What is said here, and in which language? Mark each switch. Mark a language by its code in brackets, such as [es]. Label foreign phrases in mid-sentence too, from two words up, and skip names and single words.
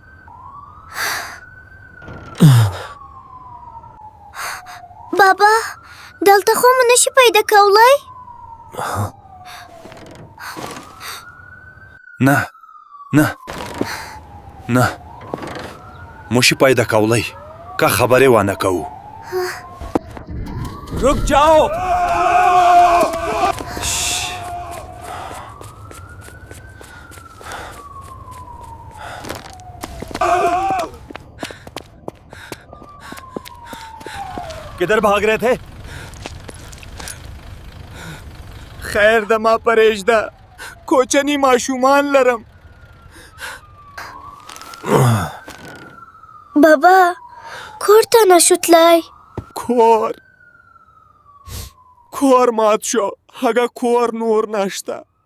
[ps] بابا دلته خو مو نشي پیدا کولی؟ نه موشی پیدا کولی که خبرې وانه کوو. [ur] رک جاؤ. کدھر بھاگ رہے تھے? [ps] خیر د ما پرېږده، کوچني ماشومان لرم. بابا کور ته نشو تلای؟ کور مات شو، هغه کور نور نشته.